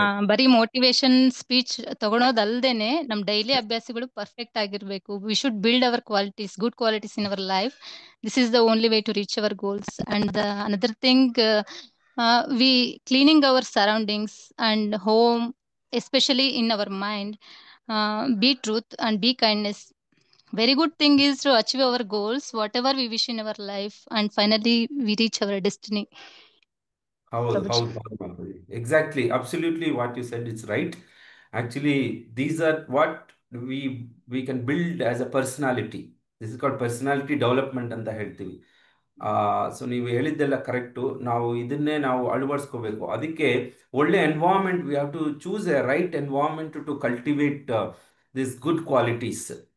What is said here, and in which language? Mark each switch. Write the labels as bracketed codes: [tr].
[kn] ಬರೀ motivation speech ತಗೊಳೋದಲ್ದೇನೆ ನಮ್ daily ಅಭ್ಯಾಸಗಳು ಪರ್ಫೆಕ್ಟ್ ಆಗಿರ್ಬೇಕು. [en] We should build our qualities, good qualities in our life. This is the only way to reach our goals. And another thing, we cleaning our surroundings and home, especially in our mind. Be truth and be kindness. Very good thing is to achieve our goals, whatever we wish in our life, and finally we reach our destiny. [kn] ಹೌದು [hi] Prabhuji. [kn] ಹೌದು ಹೌದು Mataji. [en] Exactly, absolutely what you said it's right. Actually these are what we we can build as a personality. This is called personality development [kn] ಅಂತ ಹೇಳ್ತೀವಿ. So ನೀವು ಹೇಳಿದ್ದೆಲ್ಲ correct. ನಾವು ಇದನ್ನೇ ನಾವು ಅಳವಡಿಸ್ಕೋಬೇಕು. ಅದಕ್ಕೆ ಒಳ್ಳೆ environment, [en] We have to choose a right environment to cultivate this good qualities.